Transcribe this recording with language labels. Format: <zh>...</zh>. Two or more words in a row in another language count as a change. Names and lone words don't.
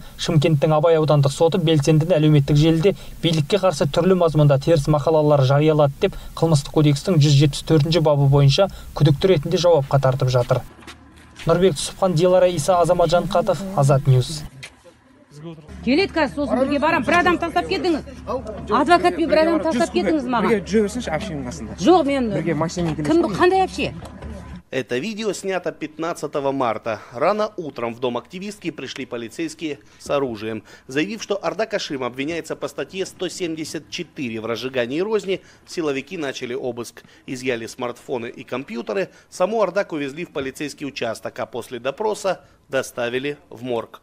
<kk>Шымкенттің Абай аудандық соты белсендіні әлеуметтік желіде билікке қарсы түрлі мазмұнда теріс мақалалар жариялады деп қылмыстық кодекстің 174 бабы бойынша күдікті ретінде жауапқа тартып жатыр. Нұрбек Түсіпхан, Дилара Иса, Азамат Жанқатов, Азат Ньюс. Келеді қазір сосын бірге барам, бір адам тастап кетіңіз. Адвокатпен бір адам тастап кетіңіз маған. Бірге жүре берсінші общенің қасында. Жоқ, мен кім қандай общее?</kk> <ru>Это видео снято 15 марта. Рано утром в дом активистки пришли полицейские с оружием. Заявив, что Ардақ Әшім обвиняется по статье 174 в разжигании розни, силовики начали обыск. Изъяли смартфоны и компьютеры. Саму Ардақ увезли в полицейский участок, а после допроса доставили в морг.</ru>